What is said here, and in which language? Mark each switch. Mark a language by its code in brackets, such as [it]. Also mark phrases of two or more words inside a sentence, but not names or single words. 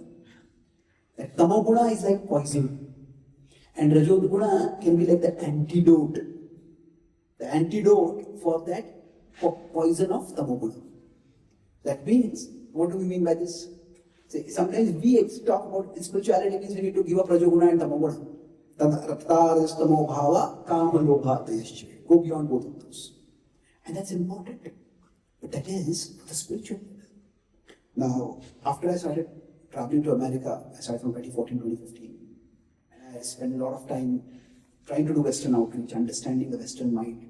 [en] That Tamoguna is like poison, and Rajoguna can be like the antidote for that poison of Tamoguna. That means, what do we mean by this? See, sometimes we talk about spirituality means we need to give up Rajoguna and Tamoguna. [sa] तमो भव काम लोभ तयश्च. [en] Go beyond both of those. And that's important. But that is the spiritual level. Now, after I started traveling to America, I started from 2014, 2015. And I spent a lot of time trying to do Western outreach, understanding the Western mind.